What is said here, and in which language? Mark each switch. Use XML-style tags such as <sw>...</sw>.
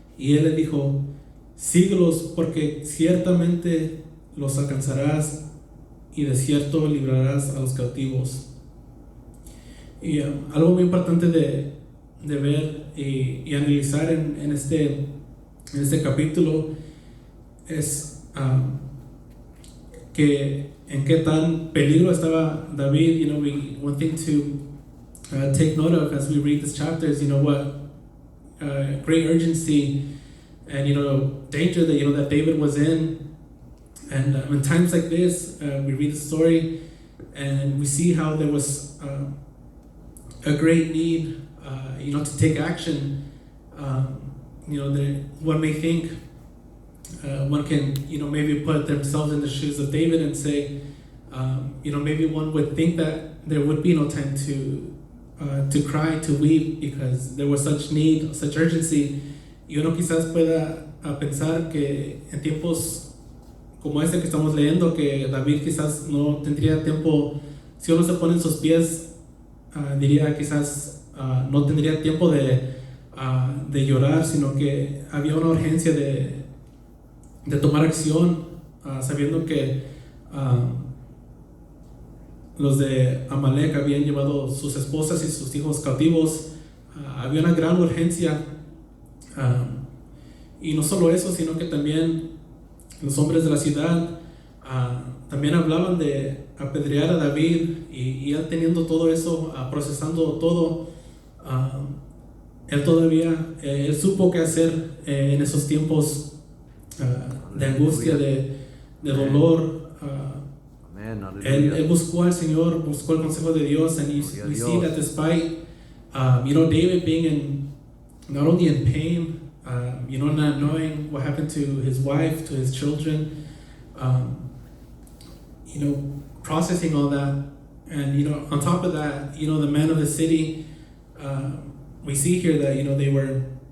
<es>Y él le dijo: síguelos, porque ciertamente los alcanzarás y de cierto librarás a los cautivos. Y algo muy importante de ver y analizar en este capítulo es que en qué tan peligro estaba David.</es> <en>One thing to take note of as we read this chapter is what great urgency and danger that David was in. And in times like this, we read the story and we see how there was a great need to take action. One may think one can maybe put themselves in the shoes of David and say maybe one would think that there would be no time to cry, to weep, because there was such need, such urgency.</en> <es>Y uno quizás pueda pensar que en tiempos como este que estamos leyendo, que David quizás no tendría tiempo, si uno se pone en sus pies, diría quizás no tendría tiempo de llorar, sino que había una urgencia de tomar acción, sabiendo que los de Amalek habían llevado sus esposas y sus hijos cautivos. Había una gran urgencia, y no solo eso, sino que también los hombres de la ciudad también hablaban de apedrear a David, y él teniendo todo eso, procesando todo, él supo qué hacer en esos tiempos de angustia, de dolor. Él buscó al Señor, buscó el consejo de Dios,</es> <en>and you see that despite David being not only in pain, not knowing what happened to his wife, to his children, processing all that, and on top of that, the men of the city, we see here that they were</en>